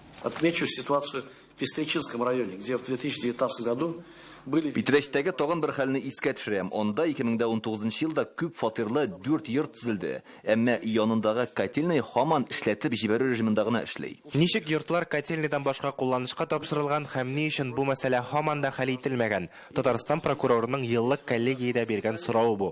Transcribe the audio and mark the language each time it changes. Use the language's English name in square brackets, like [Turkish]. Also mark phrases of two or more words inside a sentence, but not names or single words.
[Russian] Отмечу ситуацию в Пестричинском районе, где в 2019 году были... [Tatar] Питрештәге тагын бер хәлне искә төшерәм. Онда 2019 елда күп фатирлы 4 йорт төзелде. Әмма янындагы котельный һаман эшләтеп җибәрү режимында гына эшли. Ничек йортлар котельныйдан башка кулланышка тапшырылган һәм ни өчен бу мәсьәлә һаман да хәл ителмәгән? Татарстан прокурорының еллык коллегиядә биргән сорауы бу.